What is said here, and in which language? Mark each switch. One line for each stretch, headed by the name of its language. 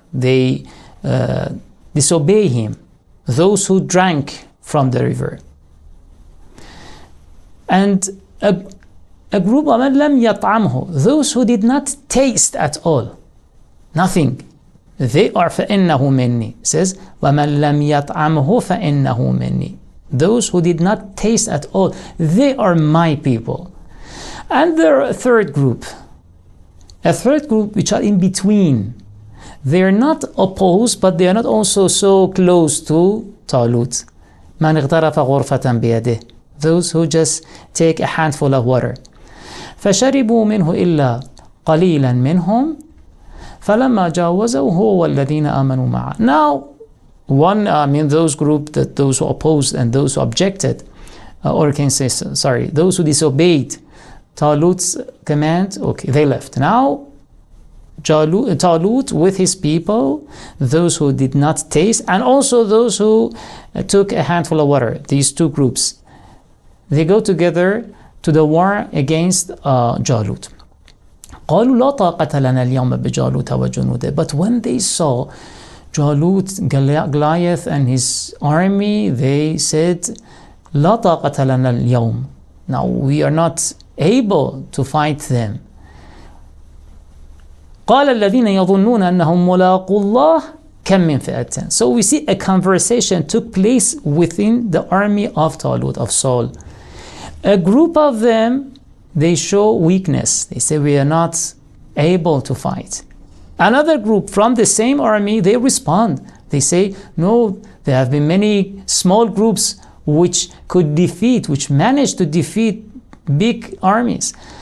English: They disobey him. Those who drank from the river. And a group of
Arabic: مَنْ لَمْ يَطْعَمْهُ,
English: those who did not taste at all. Nothing. They are
Arabic: فَإِنَّهُ مِنِّي.
English: It says
Arabic: وَمَنْ لَمْ يَطْعَمْهُ فَإِنَّهُ مِنِّي.
English: Those who did not taste at all, they are my people. And there are a third group which are in between. They are not opposed, but they are not also so close to Talut.
Arabic: مَنْ اغْتَرَفَ غُرْفَةً بِيَدِهِ.
English: Those who just take a handful of water.
Arabic: فَشَرِبُوا مِنْهُ إِلَّا قَلِيلًا مِنْهُمْ فَلَمَّا جَاوَزَهُ هُوَ وَالَّذِينَ آمَنُوا مَعَهُ.
English: Now, those group, that those who opposed and those who objected, or can say, sorry, those who disobeyed Talut's command, okay, they left. Now, Talut with his people, those who did not taste, and also those who took a handful of water, these two groups, they go together to the war against Jalut.
Arabic: قالوا لا طاقة لنا اليوم بجالوت وجنوده.
English: But when they saw Jalut, Goliath and his army, they said
Arabic: لا طاقة لنا اليوم.
English: Now we are not able to fight them.
Arabic: قال الذين يظنون أنهم ملاقو الله كم من فئة.
English: So we see a conversation took place within the army of Talut, of Saul. A group of them, they show weakness. They say we are not able to fight. Another group from the same army, they respond. They say, no, there have been many small groups which managed to defeat big armies.